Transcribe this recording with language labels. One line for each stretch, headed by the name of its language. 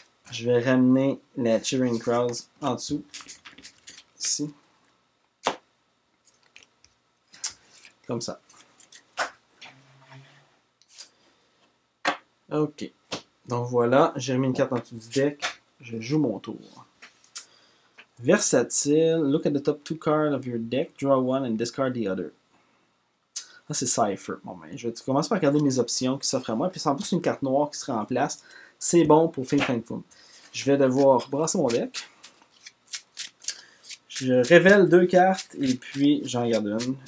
French: Je vais ramener la Cheering Crowds en dessous. Ici. Comme ça. Ok. Donc voilà, j'ai remis une carte en dessous du deck. Je joue mon tour. Versatile.
English: Look at the top 2 cards of your deck. Draw one and discard the other.
French: Ça, c'est Cypher. Bon, ben, je vais commencer par regarder mes options qui s'offrent à moi. Puis c'est en plus une carte noire qui sera en place. C'est bon pour Fin Fang Foom. Je vais devoir brasser mon deck. Je révèle 2 cartes et puis j'en garde une.